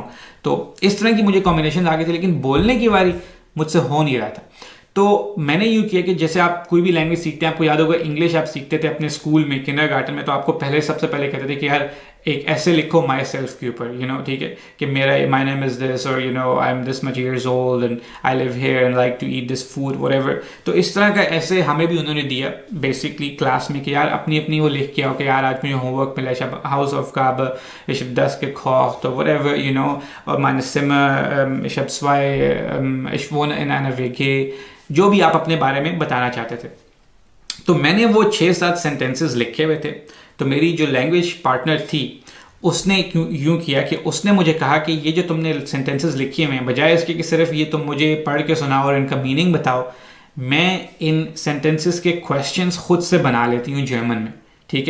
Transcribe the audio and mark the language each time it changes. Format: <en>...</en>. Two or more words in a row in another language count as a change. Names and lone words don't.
<hi>तो इस तरह की मुझे कॉम्बिनेशन आ गए थे, लेकिन बोलने की बारी मुझसे हो नहीं रहा था। तो मैंने यूँ किया कि जैसे आप कोई भी लैंग्वेज सीखते हैं, आपको याद होगा इंग्लिश आप सीखते थे अपने स्कूल में, किंडरगार्टन में, तो आपको सबसे पहले कहते थे कि यार एक ऐसे लिखो</hi> <en>my self</en> <hi>के ऊपर, ठीक है, कि</hi> <en>my name is this,</en> <hi>और</hi> <en>I am this much years old and I live here and like to eat this food whatever.</en> <hi>तो इस तरह का ऐसे हमें भी उन्होंने दिया बेसिकली क्लास में कि यार अपनी अपनी वो लिख के आओ कि यार आज मुझे होमवर्क मिला,</hi> <de>ich habe Hausaufgabe, ich habe das gekocht</de> <en>or whatever,</en> <de>और meine Zimmer, ich habe zwei, ich wohne in einer WG,</de> <hi>जो भी आप अपने बारे में बताना चाहते थे। तो मैंने वो 6-7 सेंटेंसेस लिखे हुए थे। तो मेरी जो</hi> <en>language partner</en> <hi>थी उसने यूँ किया कि उसने मुझे कहा कि ये जो तुमने सेंटेंसेस लिखे हुए हैं, बजाय इसके कि सिर्फ ये तुम मुझे पढ़ के सुनाओ और इनका मीनिंग बताओ, मैं इन सेंटेंसेस के क्वेश्चंस खुद से बना लेती हूँ जर्मन में, ठीक है।</hi>